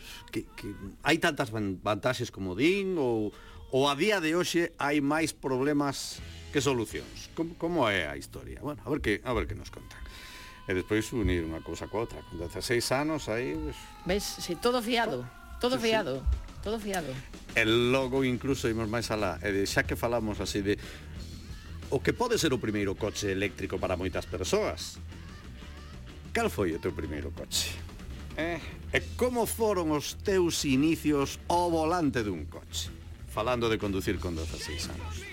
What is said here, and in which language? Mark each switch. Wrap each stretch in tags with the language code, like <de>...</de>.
<es>¿Que hay tantas ventajas como din? ¿O a día de hoy hay más problemas que soluciones? ¿Cómo es la historia? Bueno, a ver qué nos contan. Y después unir una cosa con otra. Con 16 años ahí. Pues ¿ves? Sí, todo fiado. Todo sí, fiado. Sí. Todo fiado. El logo incluso íbamos más alá.</es> <gl>Ya que falamos así de o que</gl> <es>puede ser</es> <gl>o primeiro coche eléctrico para moitas persoas. ¿Cal foi o teu primeiro coche? ¿E cómo foron os teus inicios o volante de un coche? Falando de conducir con 16 años.</gl>